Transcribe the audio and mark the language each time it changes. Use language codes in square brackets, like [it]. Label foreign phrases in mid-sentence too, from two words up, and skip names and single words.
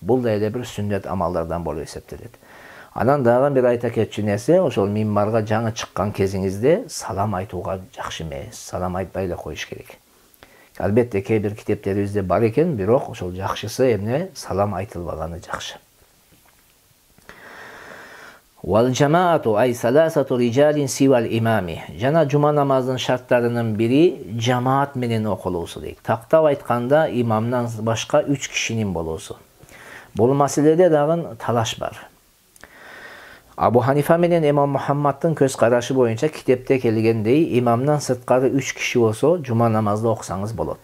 [ky] Бул да эле бир сүннөт амалдардан болуп эсептелет. Анан дагы бир айта кетчү нерсе, ошол минбарга жаңы чыккан кезиңизде салам айтууга жакшы эмес. Салам айтпай эле коюш керек. Албетте кээ бир китептерибизде бар экен, бирок ошол жакшысы эмне? Салам айтылбаганы жакшы. [ar] والجماعة أي ثلاثة رجال سوى الإمام. [ky] Жана жума намазынын шарттарынын бири жамаат менен окулуусу дейт. Тактап айтканда имамдан башка 3 кишинин болуусу. Бул маселеде дагы талаш бар. Абу Ханифа менен Имам Мухаммаддын көз карашы боюнча китепте келгендей, имамдан сырткары 3 киши болсо, жума намазды окусаңыз болот.